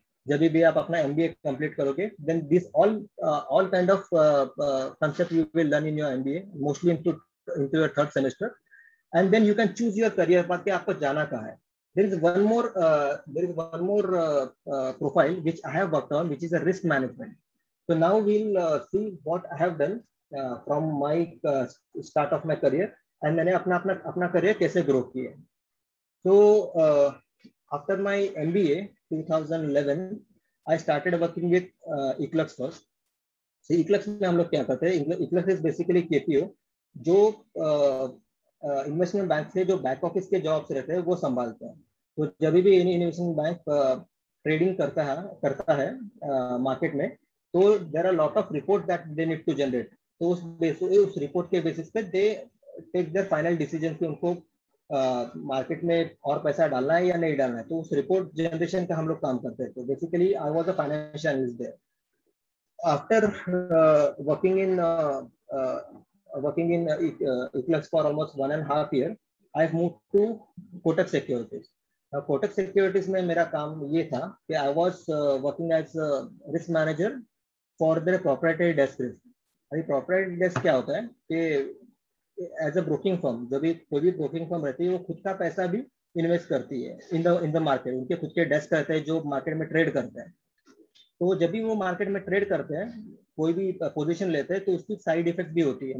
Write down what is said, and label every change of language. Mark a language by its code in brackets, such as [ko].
[hi] जब भी आप अपना MBA कंप्लीट करोगे, [en] then this all kind of concept you will learn in your MBA, mostly into your third semester, and then you can choose your career path [hi] कि आपको जाना कहाँ है। [en] There is one more profile which I have worked on, which is a risk management. So now we'll see what I have done. From my start of my career, [hi] and मैंने अपना अपना अपना career कैसे grow किया। [en] तो after my MBA 2011 I started working with eClerx first. [hi] So, इक्लक्स में हम लोग क्या करते हैं, इक्लक्स इज बेसिकली KPO जो इन्वेस्टमेंट बैंक से जो बैक ऑफिस के जॉब्स रहते हैं वो संभालते हैं। तो जब भी इन्वेस्टमेंट बैंक ट्रेडिंग करता है मार्केट में, तो [en] There are lot of report that they need to generate. [hi] तो उस रिपोर्ट के बेसिस पे [en] they take their final decision [hi] कि उनको मार्केट में और पैसा डालना है या नहीं डालना है। तो उस रिपोर्ट जनरेशन का हम लोग काम करते हैं। तो basically [en] I was a financial analyst there. After working in Eclipse for almost 1.5 years, I've moved to Kotak Securities. [hi] Kotak Securities में मेरा काम ये था कि [en] I was working as a risk manager for their proprietary desk risk. [hi] अभी proprietary desk क्या होता है कि [en] as a broking firm, [hi] जब भी कोई भी ब्रोकिंग फर्म रहती है वो खुद का पैसा भी इन्वेस्ट करती है [en] In the market. [hi] उनके खुद के डेस्क रहते हैं जो मार्केट में ट्रेड करते हैं। तो जब भी वो मार्केट में ट्रेड करते हैं, कोई भी पोजीशन लेते हैं, तो उसकी साइड इफेक्ट भी होती है।